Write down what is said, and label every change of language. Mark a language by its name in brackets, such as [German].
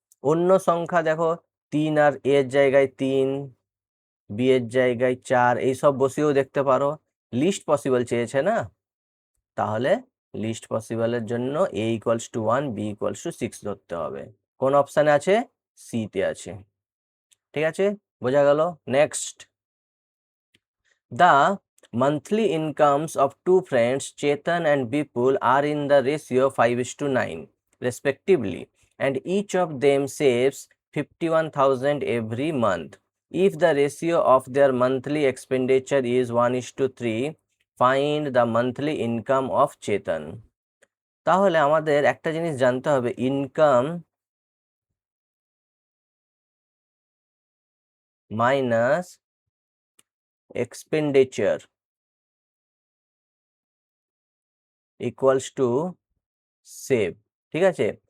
[Bangla] অন্য সংখ্যা দেখো 3 আর এর জায়গায় 3, বি এর জায়গায় 4, এইসব বসিয়েও দেখতে পারো। লিস্ট পসিবল চেয়েছে না, তাহলে লিস্ট পসিবলের জন্য এ equals to 1, B equals to 6 ধরতে হবে। কোন অপশানে আছে, সি তে আছে, ঠিক আছে, বোঝা গেল। [English] Next, the monthly incomes of two friends Chetan and Bipul are in the ratio 5:9 respectively, and each of them saves 51,000 every month. If the ratio of their monthly expenditure is 1:3, find the monthly income of Chetan. [Bangla] তাহলে আমাদের একটা জিনিস জানতে হবে, income minus expenditure equals to save, ঠিক আছে।